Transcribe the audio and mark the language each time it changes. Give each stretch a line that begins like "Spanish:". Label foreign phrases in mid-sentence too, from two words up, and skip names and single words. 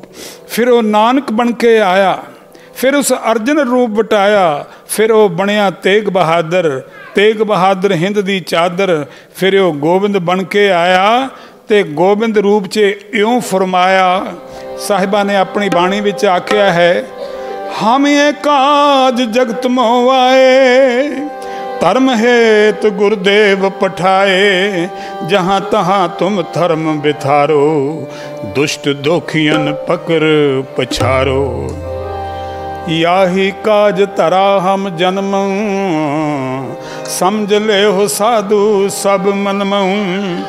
Punjabi: ਫਿਰ ਵੋ ਨਾਨਕ ਬਨ ਕੇ ਆਇਆ, ਫਿਰ ਉਸ ਅਰਜਨ ਰੂਪ ਬਟਾਇਆ। ਫਿਰ ਵੋ ਬਣਿਆ ਤੇਗ ਬਹਾਦਰ, ਤੇਗ ਬਹਾਦਰ ਹਿੰਦ ਦੀ ਚਾਦਰ। ਫਿਰ ਵੋ ਗੋਬਿੰਦ ਬਨ ਕੇ ਆਇਆ ਤੇ ਗੋਬਿੰਦ ਰੂਪ ਚ ਇਉਂ ਫ਼ਰਮਾਇਆ। ਸਾਹਿਬਾ ਨੇ ਅਪਨੀ ਬਾਣੀ ਵਿਚ ਆਖਿਆ ਹੈ,
Braj: हम ये काज जगत मोह आए, धर्म हेत गुरुदेव पठाए। जहाँ तहाँ तुम धर्म बिथारो, दुष्ट दोखियन पकर पछारो। याही काज तरा हम जन्म, समझ ले हो साधु सब मनमऊ।